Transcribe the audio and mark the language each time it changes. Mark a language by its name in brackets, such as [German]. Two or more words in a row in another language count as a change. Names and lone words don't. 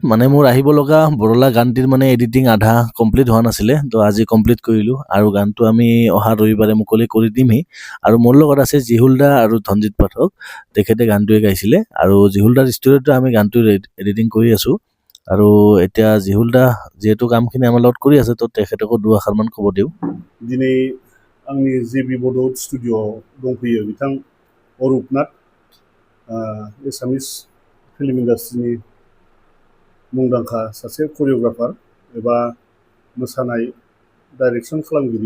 [Assamese] মানে মোৰ আহিব লগা বৰলা গানটিৰ মানে এডিটিং আধা কমপ্লিট হোৱা নাছিলে, তো আজি কমপ্লিট কৰিলোঁ আৰু গানটো আমি অহা ৰবিবাৰে মুকলি কৰি দিমহি। আৰু মোৰ লগত আছে জিহুল দা আৰু ধনজিত পাঠক, তেখেতে গানটোৱে গাইছিলে আৰু জিহুল দাৰ ষ্টুডিঅ'তে আমি গানটো এডিটিং কৰি আছোঁ। আৰু এতিয়া জিহুল দা যিহেতু কামখিনি আমাৰ লগত কৰি আছে, তো তেখেতকো দুআষাৰমান ক'ব দিওঁ। [Bodo] दिनै आंनि जेबि बड' स्टुडिअ'आव दंफैयो बिथां अरुप नाथ, [English] Assamese film industry [Bodo] मुंदांखा सासे करिय'ग्राफार एबा मोसानाय डाइरेक्सन खालामगिरि।